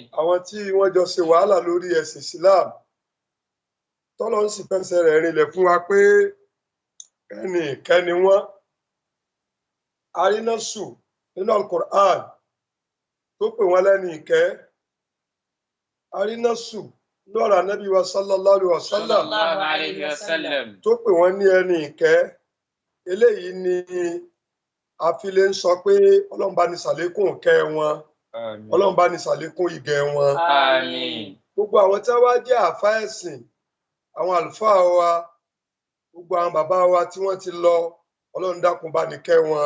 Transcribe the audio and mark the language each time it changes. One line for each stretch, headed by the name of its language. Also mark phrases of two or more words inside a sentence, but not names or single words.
Yoruba: Àwọn tí wọ́n jọ ṣe wàhálà lórí ẹ̀sìn Islam. Tọ́lọ́run sì fẹsẹ̀ rẹ̀ rinlẹ̀ fún wa pé ẹnì ìkẹ́ni wọ́n. Arínásù nínú Al-Qur'an tó pè wọ́n lẹ́ni ìkẹ́. Arínásù lọ́rọ̀ Ànábì wa
Arabic: صلى الله عليه وسلم صلى الله عليه وسلم.
Yoruba: tó pè wọ́n ní ẹni ìkẹ́. Eléyìí ni a fi lè ń sọ pé Ọlọ́run bá ní ṣàlékún ìkẹ́ wọn, Àmín. Ọlọ́run bá ní ṣàlékún ìgẹ̀ wọn. Àmín. Gbogbo àwọn tí wọ́n wá jẹ́ àfáà ẹ̀sìn, àwọn àlùfáà wa, gbogbo àwọn bàbá wa tí wọ́n ti lọ, Ọlọ́run dákun bá ní kẹ́ wọn,